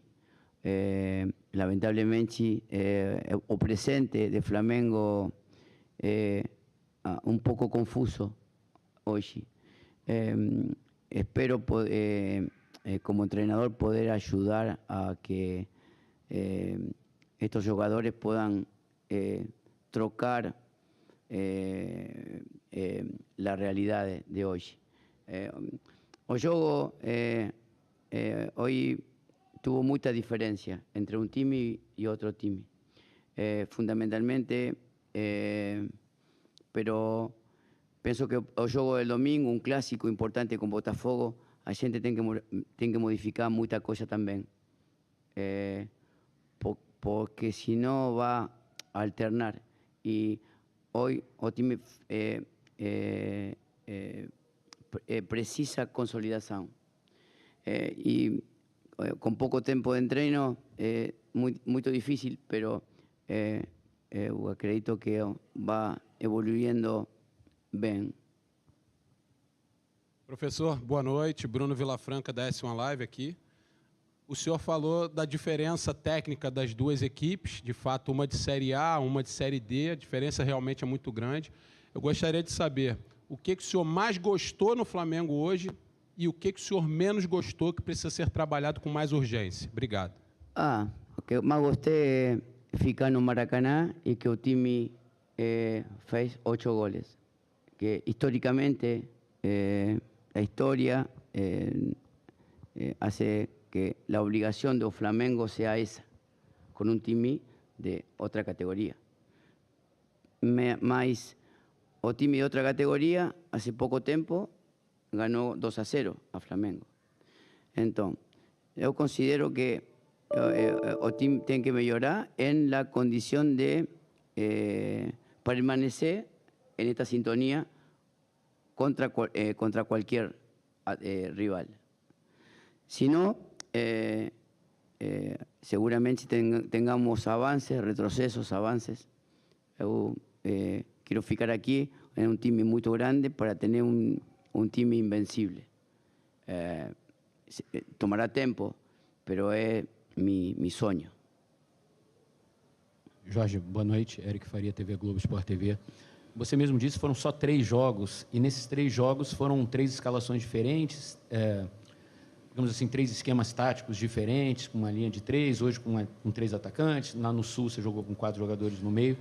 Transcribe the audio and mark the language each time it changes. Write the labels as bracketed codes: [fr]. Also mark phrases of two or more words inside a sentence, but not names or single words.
[pt] Lamentavelmente, o presente de Flamengo é pouco confuso hoje. Espero, como treinador, poder ajudar a que estos jogadores puedan trocar [es] la realidad de hoy. [pt] O jogo [es] hoy tuvo mucha diferencia entre un time y otro time. Fundamentalmente, pero pienso que [pt] o jogo [es] del domingo, un clásico importante con Botafogo, [pt] a gente tem que modificar muita coisa também. [es] Porque si no va a alternar. Y hoy [pt] o time precisa [es] consolidación. Y con poco tiempo de entreno, muy difícil, pero [pt] acredito que [es] va [pt] evoluindo bem. Professor, boa noite. Bruno Vilafranca, da S1 Live aqui. O senhor falou da diferença técnica das duas equipes, de fato, uma de Série A, uma de Série D, a diferença realmente é muito grande. Eu gostaria de saber, o que o senhor mais gostou no Flamengo hoje e o que o senhor menos gostou que precisa ser trabalhado com mais urgência. Obrigado. O que mais gostei é ficar no Maracanã e que o time fez 8 goles. [es] Que [pt] historicamente a história [es] hace que la obligación de Flamengo sea esa, con un time de otra categoría. [pt] Mas o time de outra categoria, hace pouco tempo, ganhou 2-0 a Flamengo. Então, eu considero que o time tem que melhorar em la condição de permanecer [es] en esta sintonía contra cualquier rival. Si no, seguramente tengamos avances, retrocesos, avances. Eu quiero ficar aquí en un time muy grande para tener un time invencible. Tomará tiempo, pero es mi sonho. [pt] Jorge, boa noite. Eric Faria, TV Globo, Sport TV. Você mesmo disse que foram só 3 jogos, e nesses 3 jogos foram 3 escalações diferentes, digamos assim, 3 esquemas táticos diferentes, com uma linha de 3, hoje com 3 atacantes, lá no Sul você jogou com 4 jogadores no meio.